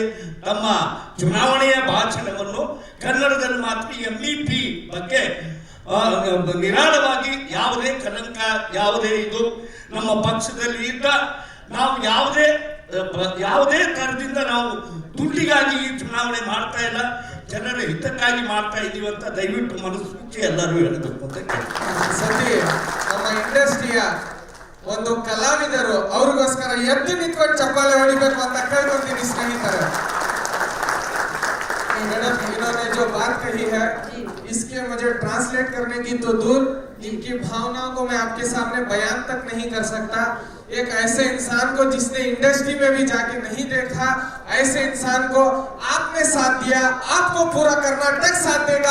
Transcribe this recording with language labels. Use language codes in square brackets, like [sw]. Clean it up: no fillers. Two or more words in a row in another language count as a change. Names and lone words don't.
[kn] ತಮ್ಮ ಚುನಾವಣೆಯ ಭಾಷಣವನ್ನು ಕನ್ನಡದಲ್ಲಿ ಮಾತ್ರ MEP ಬಗ್ಗೆ ನಿರಾಳವಾಗಿ ಯಾವುದೇ ಕಲಂಕ, ಯಾವುದೇ ಇದು ನಮ್ಮ ಪಕ್ಷದಲ್ಲಿ ಇದ್ದ ನಾವು ಯಾವುದೇ ತರದಿಂದ ನಾವು ದುಡ್ಡಿಗಾಗಿ ಈ ಚುನಾವಣೆ ಮಾಡ್ತಾ ಇಲ್ಲ, ಜನರ ಹಿತಕ್ಕಾಗಿ ಮಾಡ್ತಾ ಇದೀವಿ ಅಂತ ದಯವಿಟ್ಟು ಮನಸ್ಸು ಎಲ್ಲರೂ ಹೇಳಬೇಕು ಅಂತ ಸತಿ ನಮ್ಮ ಇಂಡಸ್ಟ್ರಿಯ ಒಂದು ಕಲಾವಿದರು ಅವ್ರಿಗೋಸ್ಕರ ಎದ್ದು ನಿಂತ್ಕೊಂಡು ಚಪ್ಪಾಳೆ ಹೊಡಿಬೇಕು ಅಂತ ಕೇಳ್ಕೊತೀನಿ ಸ್ನೇಹಿತರೆ. [hi] मैडम इन्होंने जो बात कही है इसके मुझे ट्रांसलेट करने की तो दूर, इनकी भावनाओं को मैं आपके सामने बयान तक नहीं कर सकता. एक ऐसे इंसान को जिसने इंडस्ट्री में भी जाके नहीं देखा, ऐसे इंसान को आपने साथ दिया, आपको पूरा कर्नाटक साथ देगा.